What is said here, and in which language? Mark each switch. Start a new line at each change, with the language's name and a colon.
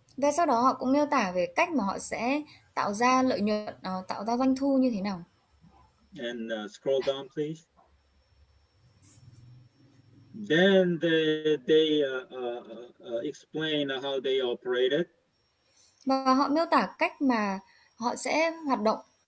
Vietnamese: Và sau đó họ cũng miêu tả về cách mà họ sẽ tạo ra lợi nhuận, tạo ra doanh thu như thế nào.
English: And scroll down, please. Then they explain how they operate it.
Vietnamese: Và họ miêu tả cách mà họ sẽ hoạt động.